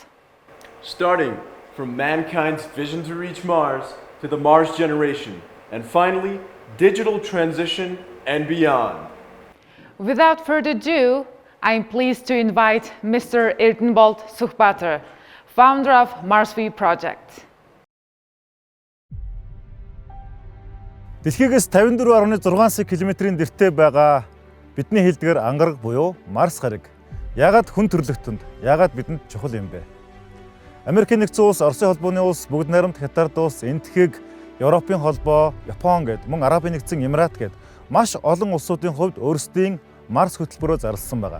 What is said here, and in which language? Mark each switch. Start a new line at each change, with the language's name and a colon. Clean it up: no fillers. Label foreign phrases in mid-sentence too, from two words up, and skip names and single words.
English: Starting from mankind's vision to reach Mars to the Mars generation, and finally, digital transition and beyond. Without further ado, I'm pleased to invite Mr. Erdenbolt Suchbater, founder of Mars V project.
Mongolian: Дэлхийгээс 54.6 км-ийн дэртэй байгаа бидний хэлдгээр ангараг буюу Марс гариг. Яагаад хүн төрлөختөнд, яагаад бидэнд чухал юм бэ? Америкийн нэгдсэн улс, Оросын холбооны улс, бүгд найрамд Хятад улс, Энэтхэг, Европын холбоо, Япон гэд, мөн Арабын нэгдсэн Эмират гэд маш олон улсуудын хувьд өөрсдийн Марс хөтөлбөрөөр зарласан байгаа.